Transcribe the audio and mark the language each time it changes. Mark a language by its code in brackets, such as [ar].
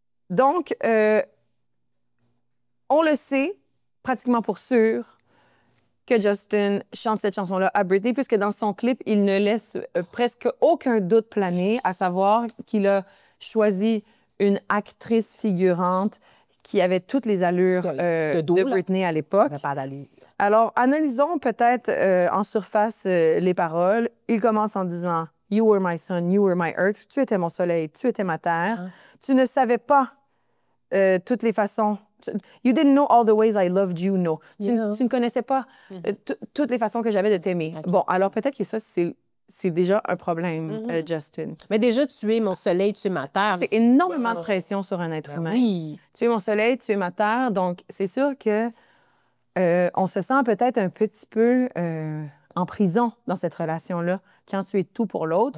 [fr] Donc, on le sait, pratiquement pour sûr, que Justin chante cette chanson-là à Britney, puisque dans son clip, il ne laisse presque aucun doute planer, à savoir qu'il a choisi une actrice figurante qui avait toutes les allures de Britney à l'époque. Alors, analysons peut-être en surface les paroles. Il commence en disant [en] « You were my sun, you were my earth. [fr] Tu étais mon soleil, tu étais ma terre. Tu ne savais pas toutes les façons. [en] You didn't know all the ways I loved you, no. [fr] Tu ne connaissais pas toutes les façons que j'avais de t'aimer. Bon, alors peut-être que ça, c'est déjà un problème, Justin. Mais déjà, tu es mon soleil, tu es ma terre. C'est énormément de pression sur un être humain. Oui. Tu es mon soleil, tu es ma terre. Donc, c'est sûr que on se sent peut-être un petit peu en prison dans cette relation-là, quand tu es tout pour l'autre.